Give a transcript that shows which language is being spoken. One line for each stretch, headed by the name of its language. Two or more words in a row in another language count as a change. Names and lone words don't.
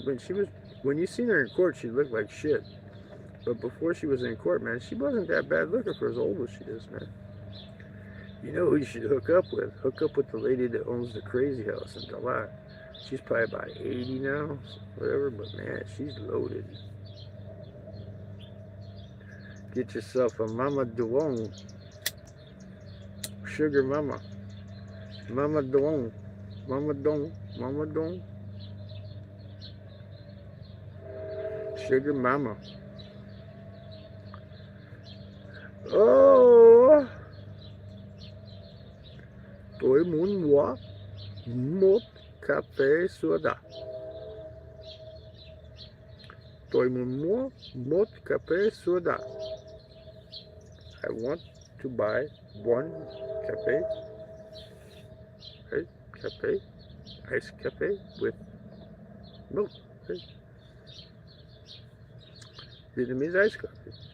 English: When you seen her in court, she looked like shit. But before she was in court, man, she wasn't that bad looking for as old as she is, man. You know who you should hook up with? Hook up with the lady that owns the crazy house in Dalat. She's probably about 80 now, whatever, but man, she's loaded. Get yourself a Mama Duong. Sugar Mama. Mama Duong. Mama Dong. Mama Dong. Sugar Mama. Oh!
Vietnamese: Tôi muốn mua một cà phê soda. Tôi muốn mua một cà phê soda.
English: I want to buy one cafe, right? Cafe, ice cafe with milk, right? Vietnamese ice coffee.